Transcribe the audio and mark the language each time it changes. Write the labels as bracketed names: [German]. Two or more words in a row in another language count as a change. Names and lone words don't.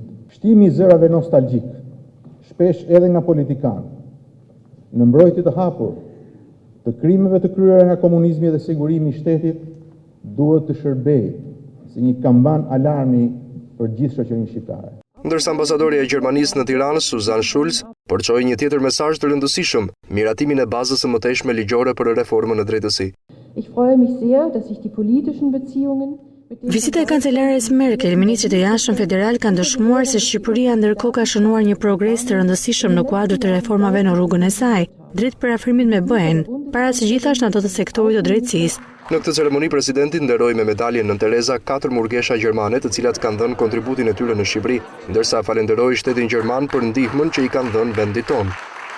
[Albanian] Shtimi i zërave nostalgjik, shpesh edhe nga politikanë, në mbrojtje të hapur të krimeve të kryera nga komunizmi dhe sigurimi i shtetit duhet të shërbejë si një kamban alarmi për gjithë shoqërinë shqiptare. Ndërsa ambasadori e Gjermanisë në Tiranë, Susan Schulz, përçoi një tjetër mesazh të rëndësishëm, miratimin e bazës së mëtejshme ligjore për reformën në drejtësi. [German] Ich freue mich sehr, dass sich die politischen Beziehungen [Albanian] Vizita e kancelares Merkel, ministrit e jashtëm federal kanë dëshmuar se Shqipëria ndërkohë ka shënuar një progres të rëndësishëm në kuadër të reformave në rrugën e saj, drejt parafrimit me BE-n, para së gjithashtu në ato të sektorit të drejtësisë. Në këtë ceremoni presidenti nderoi me medaljen Nën Tereza 4 murgesha gjermane, të cilat kanë dhënë kontributin e tyre në Shqipëri, ndërsa falenderoi shtetin gjerman për ndihmën që i kanë dhënë vendit tonë.